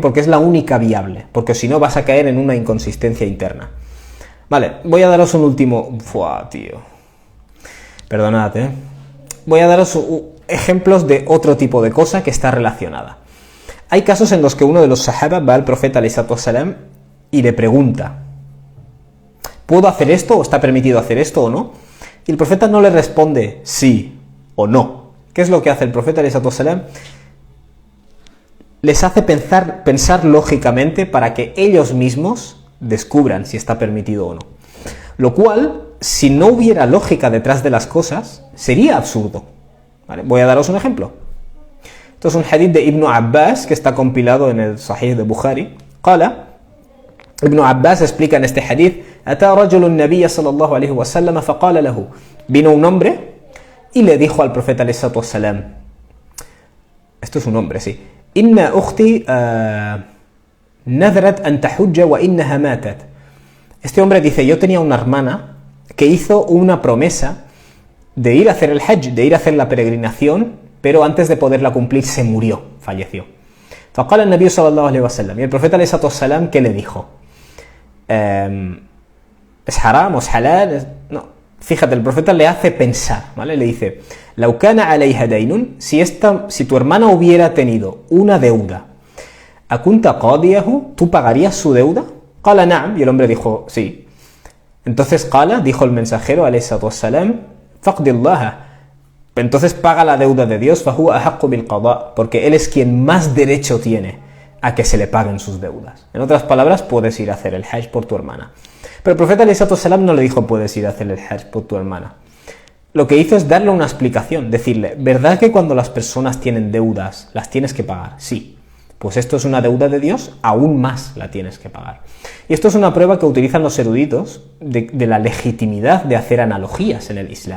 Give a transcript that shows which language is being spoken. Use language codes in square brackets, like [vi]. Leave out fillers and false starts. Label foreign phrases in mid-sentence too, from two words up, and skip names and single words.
[es] Porque es la única viable, porque si no vas a caer en una inconsistencia interna. Vale, voy a daros un último... tío. Perdonad, Voy a daros ejemplos de otro tipo de cosa que está relacionada. Hay casos en los que uno de los sahaba va al profeta [ar] عليه الصلاة والسلام [es] y le pregunta, ¿puedo hacer esto o está permitido hacer esto o no? Y el profeta no le responde sí o no. ¿Qué es lo que hace el profeta [ar] عليه الصلاة والسلام? [es] Les hace pensar lógicamente para que ellos mismos descubran si está permitido o no. Lo cual, si no hubiera lógica detrás de las cosas, sería absurdo. ¿Vale? Voy a daros un ejemplo. Esto es un hadith de Ibn Abbas que está compilado en el Sahih de Bukhari. Ibn Abbas explica en este hadith: [ar] أتى رجل النبي صلى الله عليه وسلم فقال له. [es] Vino un hombre y le dijo al profeta [ar] عليه الصلاة والسلام. [es] Esto es un hombre, sí. [ar] إن أختي نذرت أن تحج وإنها ماتت. [es] Este hombre dice: yo tenía una hermana que hizo una promesa de ir a hacer el hajj, de ir a hacer la peregrinación, pero antes de poderla cumplir se murió, falleció. [ar] فقال النبي صلى الله عليه وسلم. [es] Y el profeta [ar] عليه الصلاة والسلام, [es] ¿qué le dijo? ¿Es haram o es halal? No. Fíjate, el profeta le hace pensar, ¿vale? Le dice: [ar] لو كان عليها دين, [es] si tu hermana hubiera tenido una deuda, [ar] أكنت قاضيه, [es] ¿tú pagarías su deuda? [ar] قال نعم, [es] y el hombre dijo sí. Entonces qala, dijo el mensajero [ar] عليه الصلاة والسلام, [es] faqdillaha, entonces paga la deuda de Dios, [ar] فهو أحق بالقضاء, [es] porque él es quien más derecho tiene a que se le paguen sus deudas. En otras palabras, puedes ir a hacer el hajj por tu hermana. Pero el profeta [ar] عليه الصلاة والسلام [es] no le dijo puedes ir a hacer el hajj por tu hermana. Lo que hizo es darle una explicación, decirle: ¿verdad que cuando las personas tienen deudas las tienes que pagar? Sí. Pues esto es una deuda de Dios, aún más la tienes que pagar. Y esto es una prueba que utilizan los eruditos de la legitimidad de hacer analogías en el Islam.